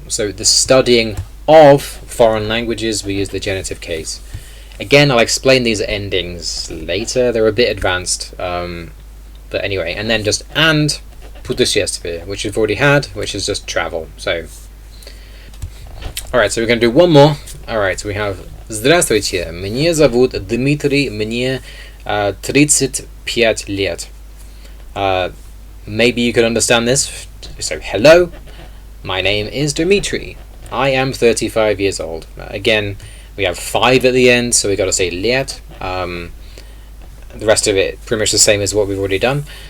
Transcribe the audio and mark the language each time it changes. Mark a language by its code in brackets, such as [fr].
[en] So the studying of foreign languages, we use the genitive case. Again, I'll explain these endings later. They're a bit advanced. But anyway, and then just and путешествие, which we've already had, which is just travel. So alright, so we're going to do one more. Alright, so we have [ru] Здравствуйте, меня зовут Дмитрий, мне 35 лет. [en] Maybe you could understand this. So, hello, my name is Dmitry. I am 35 years old. Again, we have 5 at the end, so we've got to say лет. The rest of it pretty much the same as what we've already done.